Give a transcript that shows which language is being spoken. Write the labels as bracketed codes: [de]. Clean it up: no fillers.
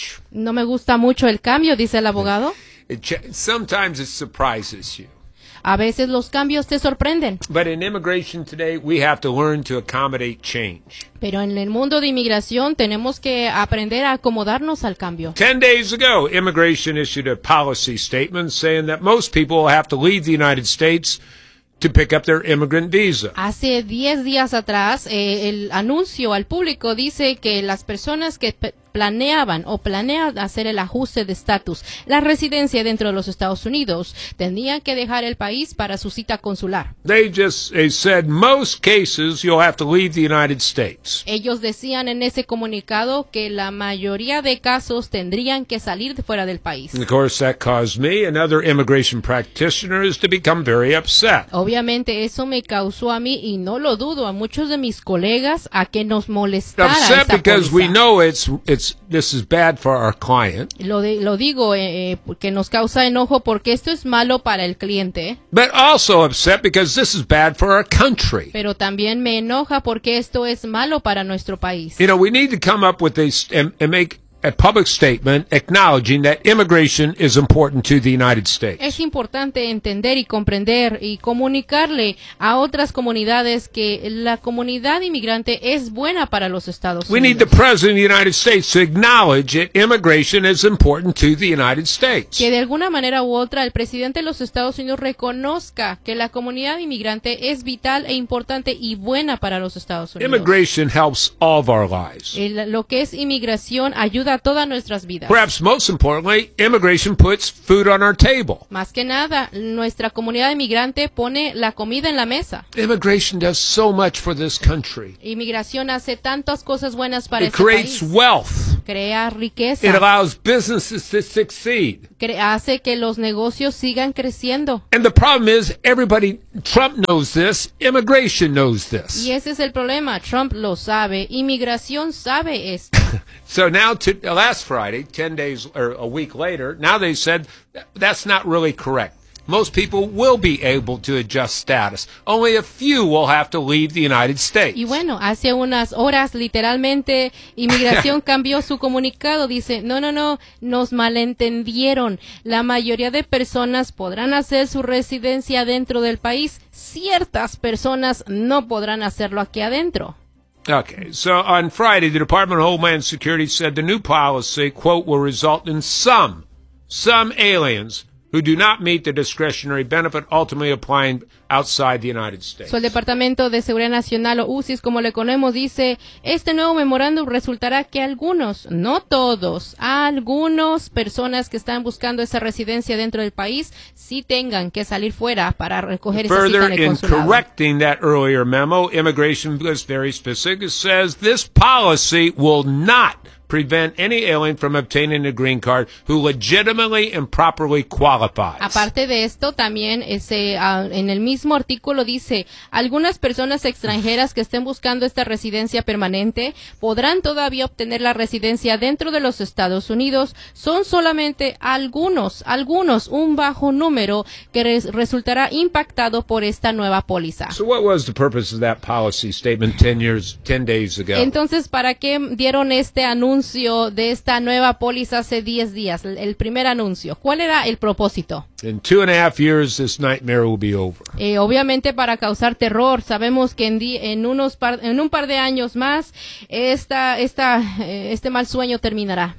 [es] No me gusta mucho el cambio, dice el abogado. [en] Sometimes it surprises you. [es] A veces los cambios te sorprenden. [en] But in immigration today, we have to learn to accommodate change. [es] Pero en el mundo de inmigración tenemos que aprender a acomodarnos al cambio. [en] 10 days ago, immigration issued a policy statement saying that most people will have to leave the United States to pick up their immigrant visa. [es] Hace 10 días atrás, el anuncio al público dice que las personas que planeaban o planean hacer el ajuste de estatus, la residencia dentro de los Estados Unidos, tenían que dejar el país para su cita consular. [en] They said most cases you'll have to leave the United States. [es] Ellos decían en ese comunicado que la mayoría de casos tendrían que salir de fuera del país. [en] And of course, that caused me and other immigration practitioners to become very upset. [es] Obviamente eso me causó a mí y no lo dudo a muchos de mis colegas a que nos molestara [en] upset [es] esa [en] because [es] policía. [en] We know this is bad for our client. [es] Lo digo porque nos causa enojo porque esto es malo para el cliente. [en] But also upset because this is bad for our country. [es] Pero también me enoja porque esto es malo para nuestro país. [en] You know, we need to come up with this and make a public statement acknowledging that immigration is important to the United States. [es] Es importante entender y comprender y comunicarle a otras comunidades que la comunidad inmigrante es buena para los Estados Unidos. [en] We need the President of the United States to acknowledge that immigration is important to the United States. [es] Que de alguna manera u otra el presidente de los Estados Unidos reconozca que la comunidad inmigrante es vital e importante y buena para los Estados Unidos. [en] Immigration helps all of our lives. [es] Lo que es inmigración ayuda a todas nuestras vidas. [en] Perhaps most importantly, immigration puts food on our table. [es] Más que nada, nuestra comunidad inmigrante pone la comida en la mesa. [en] Immigration does so much for this country. [es] Inmigración hace tantas cosas buenas para este país. [en] It creates wealth. [es] Crea riqueza. [en] It allows businesses to succeed. [es] Hace que los negocios sigan creciendo. [en] And the problem is, everybody, Trump knows this, immigration knows this. [es] Y ese es el problema, Trump lo sabe, inmigración sabe esto. [en] So now, last Friday, 10 days or a week later, now they said that's not really correct. Most people will be able to adjust status. Only a few will have to leave the United States. [es] Y bueno, hace unas horas, literalmente, inmigración cambió su comunicado. Dice, no, nos malentendieron. La mayoría de personas podrán hacer su residencia dentro del país. Ciertas personas no podrán hacerlo aquí adentro. [en] Okay, so on Friday, the Department of Homeland Security said the new policy, quote, will result in some aliens who do not meet the discretionary benefit ultimately applying outside the United States. [es] So el Departamento de Seguridad Nacional, o USIS, como le conocemos, dice, este nuevo memorándum resultará que algunos, no todos, algunos personas que están buscando esa residencia dentro del país, sí tengan que salir fuera para recoger esa cita en el consulado. [en] Further, in correcting that earlier memo, immigration was very specific. It says this policy will not prevent any alien from obtaining a green card who legitimately and properly qualifies. [es] Aparte de esto, también ese en el mismo artículo dice, algunas personas extranjeras que estén buscando esta residencia permanente podrán todavía obtener la residencia dentro de los Estados Unidos. Son solamente algunos, un bajo número que resultará impactado por esta nueva póliza. [en] So what was the purpose of that policy statement 10 days ago? [es] Entonces, ¿para qué dieron este anuncio de esta nueva póliza hace 10 días, el primer anuncio? ¿Cuál era el propósito? [en] In 2.5 years, this nightmare will be over. [es] Obviamente para causar terror, sabemos que en un par de años más este mal sueño terminará.